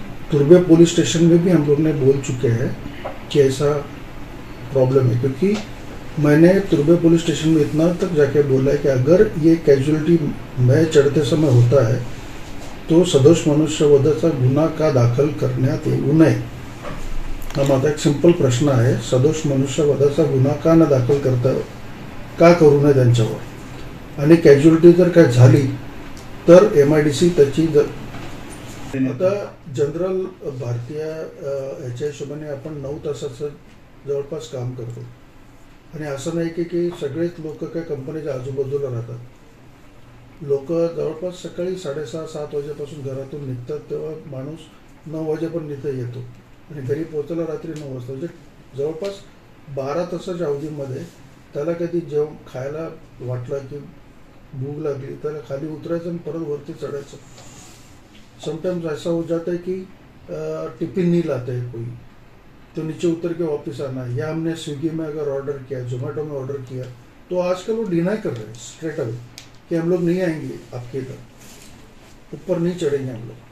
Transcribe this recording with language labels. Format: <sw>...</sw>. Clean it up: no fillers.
<hi>तुर्बे police station में भी हम लोग ने बोल चुके हैं कि ऐसा प्रॉब्लम है, क्योंकि मैंने तुर्बे पुलिस स्टेशन में इतना तक जाके बोला है कि अगर ये कैजुअलिटी मैं चढ़ते समय होता है तो</hi> <mr>सदोष मनुष्यवधाचा गुन्हा का दाखल करण्यात येऊ नये. हा माझा एक सिंपल प्रश्न आहे. सदोष मनुष्यवधाचा गुन्हा का न दाखल करता, का करू नये त्यांच्यावर. आणि कॅज्युअलिटी जर काय झाली तर MIDC त्याची आता जनरल भारतीय ह्याच्या हिशोबाने आपण 9 तासाचं जवळपास काम करतो. आणि असं नाही की सगळेच लोक काय कंपनीच्या आजूबाजूला राहतात. लोक जवळपास सकाळी 6:30-7 वाजेपासून घरातून निघतात, तेव्हा माणूस 9 वाजेपर्यंत इथे येतो आणि घरी पोहोचायला रात्री 9 वाजता. म्हणजे जवळपास 12 तासाच्या अवधीमध्ये त्याला कधी जेवण खायला वाटलं की भूक लागली त्याला खाली उतरायचं आणि परत वरती चढ़ायचं.</mr> <hi>समटाइम्स ऐसा हो जाता है कि टिफिन नहीं लाते है कोई, तो नीचे उतर के वापस आना है. या हमने स्विगी में अगर ऑर्डर किया, जोमेटो में ऑर्डर किया, तो आजकल वो डिनाई कर रहे हैं स्ट्रेट अवे कि हम लोग नहीं आएंगे आपके इधर, ऊपर नहीं चढ़ेंगे हम लोग.</hi>